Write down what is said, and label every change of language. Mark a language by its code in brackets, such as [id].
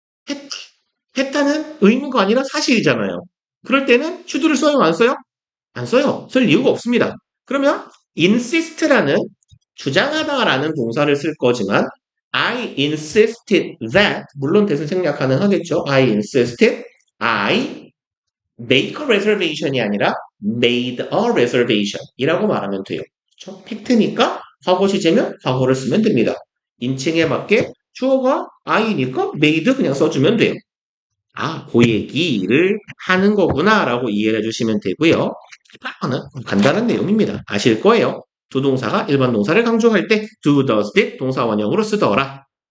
[ko] 했, 했다는 의무가 아니라 사실이잖아요. 그럴 때는 should를 써요, 안 써요? 안 써요. 쓸 이유가 없습니다. 그러면 insist라는 주장하다라는 동사를 쓸 거지만 [en] I insisted that, [ko] 물론 대신 생략 가능하겠죠. [en] I insisted, I make a reservation이 아니라 made a reservation [ko] 이라고 말하면 돼요. 그렇죠? 팩트니까 과거 시제면 과거를 쓰면 됩니다. 인칭에 맞게 주어가 I니까 made 그냥 써주면 돼요. 아, 그 얘기를 하는 거구나 라고 이해해 주시면 되고요. 이거는 간단한 내용입니다. 아실 거예요. 조동사가 일반 동사를 강조할 때 do, does, did 동사 원형으로 쓰더라.